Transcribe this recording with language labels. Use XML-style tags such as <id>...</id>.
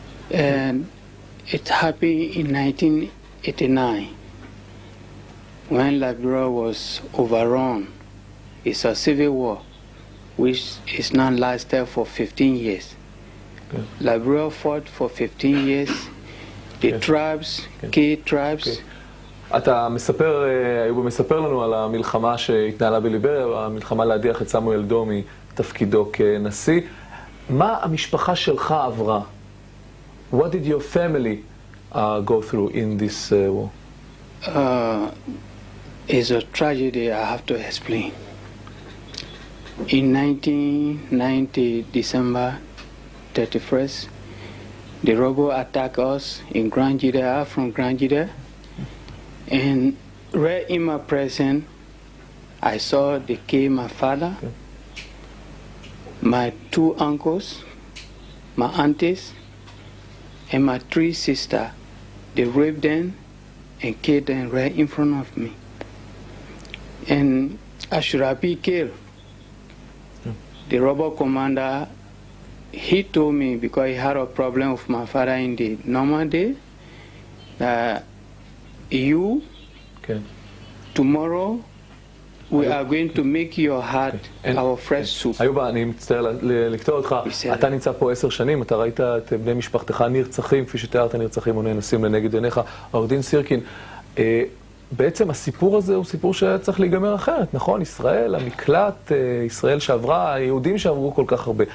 <en>And it happened in 1989 when Liberia was overrun. It's a civil war which is now lasted for 15 years. Okay. Liberia fought for 15 years. The tribes, key tribes.</en> <he>אתה מספר, איוב מספר לנו על המלחמה שהתנהלה בליבריה, המלחמה להדיח את סמואל דו מתפקידו כנשיא. מה המשפחה שלך עברה?</he> <en>What did your family go through in this war? It's a tragedy I have to explain. In 1990, December 31st, the rebels attacked us in Grand Judea, from Grand Judea. And right in my presence, I saw they killed my father, my 2 uncles, my aunties, and my 3 sisters. They raped them and killed them right in front of me. And I should have been killed. The rebel commander, he told me, because he had a problem with my father in the normal day, that you, tomorrow, we are going to make your heart our fresh soup.</en> <he>איוב, אני מצטער לקטוע אותך. אתה נמצא פה 10 שנים, אתה ראית את בני משפחתך נרצחים, כפי שתיארת, נרצחים ונאנסים לנגד עיניך. עורך דין סירקין, בעצם הסיפור הזה הוא סיפור שהיה צריך להיגמר אחרת, נכון? ישראל, המקלט, ישראל שעברה, היהודים שעברו כל כך הרבה.</he>